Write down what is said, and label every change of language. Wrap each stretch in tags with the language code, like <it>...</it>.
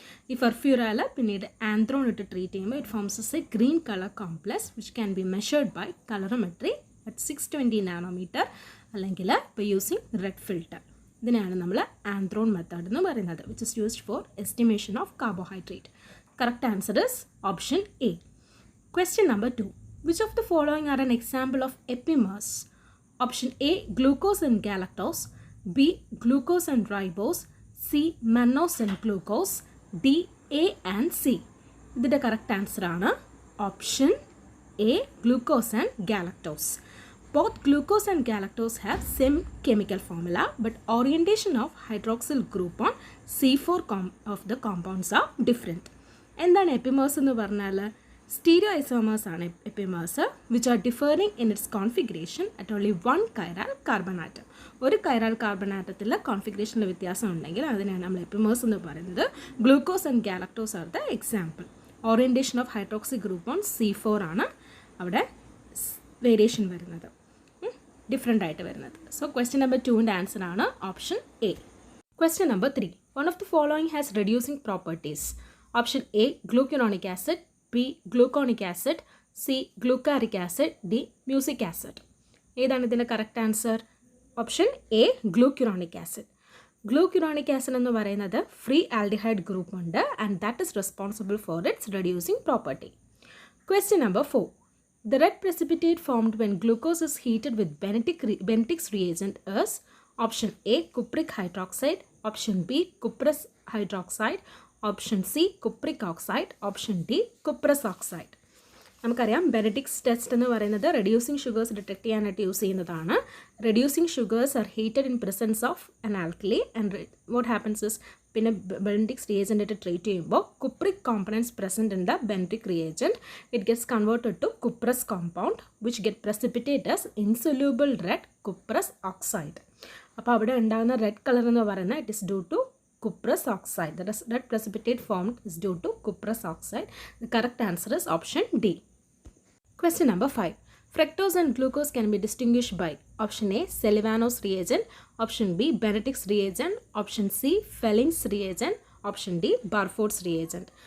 <ml>ഈ ഫർഫ്യൂറൽ പിന്നീട് ആന്ത്രോൺ ഇട്ട് ട്രീറ്റ് ചെയ്യുമ്പോൾ</ml> <en>It forms a green colour complex which can be measured by colorimetry at 620 nanometre, അല്ലെങ്കിൽ by using red filter.</en> <ml>ഇതിനെയാണ് നമ്മൾ ആന്ത്രോൺ മെത്തേഡ് എന്ന് പറയുന്നത്,</ml> <en>Which is used for estimation of carbohydrate. Correct answer is option A. Question number 2. Which of the following are an example of epimers? Option A glucose and galactose, B glucose and ribose, C mannose and glucose, D A and C.</en> <ml>ഇതിൻ്റെ correct answer ആണ് option A</ml> <en>glucose and galactose. Both glucose and galactose have same chemical formula, but orientation of hydroxyl group on C4 of the compounds are different.</en> <ml>എന്താണ് epimers എന്ന് പറഞ്ഞാൽ</ml> <en>stereoisomers are epimers which are differing in its configuration at only one chiral carbon atom.</en> <ml>ഒരു chiral carbon atomത്തിൽ കോൺഫിഗറേഷനിൽ വ്യത്യാസം ഉണ്ടെങ്കിൽ അതിനെയാണ് നമ്മൾ epimers എന്ന് പറയുന്നത്.</ml> <en>Glucose and galactose are the example. Orientation of hydroxy group on C4</en> <ml>ആണ് അവിടെ വേരിയേഷൻ വരുന്നത്, ഡിഫറെൻ്റ് ആയിട്ട് വരുന്നത്. സോ ക്വസ്റ്റ്യൻ നമ്പർ 2ൻ്റെ ആൻസർ ആണ് option A.</ml> <en>Question number 3. One of the following has reducing properties. Option A glucuronic acid, B gluconic acid, C glucaric acid, D mucic acid.</en> <ml>ഏതാണ് ഇതിൻ്റെ correct answer? Option A ഗ്ലൂക്യുറോണിക് acid. ഗ്ലൂക്യുറോണിക് acid എന്ന് പറയുന്നത് free aldehyde group ഉണ്ട്,</ml> <en>And that is responsible for its reducing property. Question number 4. The red precipitate formed when glucose is heated with Benedict's reagent is option A cupric hydroxide, option B cuprous hydroxide, option C cupric oxide, option D cuprous oxide.</en> <ml>നമുക്കറിയാം Benedict's test എന്ന് പറയുന്നത് reducing sugars detect ചെയ്യാനായിട്ട് use ചെയ്യുന്നതാണ്.</ml> <en>reducing sugars are heated in presence of an alkali, and what happens is</en> <ml>പിന്നെ Benedict's reagent treat ചെയ്യുമ്പോൾ</ml> <en>Cupric compounds present in the Benedict reagent it gets converted to cuprous compound which get precipitate as insoluble red cuprous oxide.</en> <ml>അപ്പോൾ അവിടെ ഉണ്ടാകുന്ന red colour എന്ന് പറയുന്നത്</ml> <en>It is due to cuprous oxide. The red precipitate formed is due to cuprous oxide. The correct answer is option D. Question number 5. Fructose and glucose can be distinguished by option A Sullivan's reagent, option B Benedict's reagent, option C Felling's reagent, option D Barford's reagent.</en>